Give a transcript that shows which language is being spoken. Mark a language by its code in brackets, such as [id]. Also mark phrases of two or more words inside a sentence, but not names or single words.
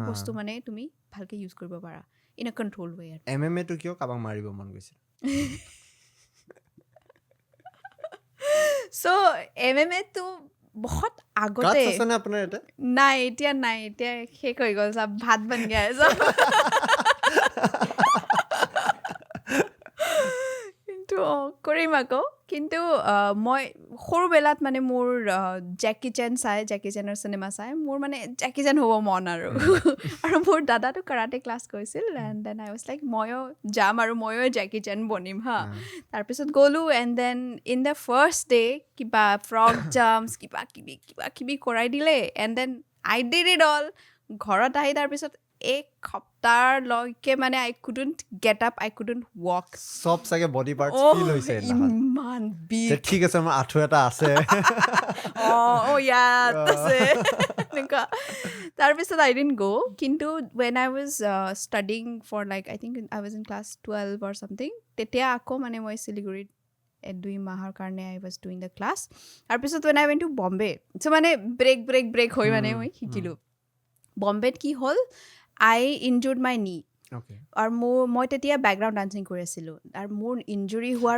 [as] বস্তু মানে তুমি ভালকৈ ইউজ কৰিব পাৰা [en] in a control way [as] আৰু MMA টো কিয় কাবাক মাৰিব মন গৈছিল চ' MMA টো বহুত গাটছ আগতে আছে নে আপোনাৰ ইয়াতে নাই এতিয়া শেষ হৈ গ'ল চব ভাত [hi] बन गया है सब [as] কিন্তু কৰিম আকৌ কিন্তু মই সৰুবেলাত মানে মোৰ জেকি চেনৰ চিনেমা চাই মোৰ মানে জেকি চেন হ'ব মন আৰু আৰু মোৰ দাদাটো কাৰাটে ক্লাছ কৰিছিল [en] and then I was like [as] ময়ো যাম আৰু ময়ো জেকি চেন বনিম হা তাৰপিছত গ'লোঁ [en] and then in the first day [as] কিবা [en] frog jumps [as] কিবা কিবি কৰাই দিলে [en] and then I did it all [as] ঘৰত আহি তাৰপিছত এক সপ্তাহলৈকে মানে [en] I couldn't get up I couldn't walk [as] সব চাগে [en] body parts [as] ফিল হৈছে ইমান বিগ ঠিক আছে মোৰ আঁঠু এটা আছে ইয়াত আছে এনেকুৱা তাৰপিছত [en] I didn't go' [as] কিন্তু [en] when I was studying for like I think I was in class 12 or something [as] তেতিয়া আকৌ মানে মই শিলিগুৰিত 2 মাহৰ কাৰণে [en] I was doing the class [as] তাৰপিছত [en] when I went to Bombay [as] চ' মানে ব্ৰেক হৈ মানে মই শিকিলোঁ বম্বেত কি হ'ল [en] I injured my knee [as] আৰু মই তেতিয়া [en] background dancing [as] কৰি আছিলোঁ আৰু মোৰ ইনজুৰি হোৱাৰ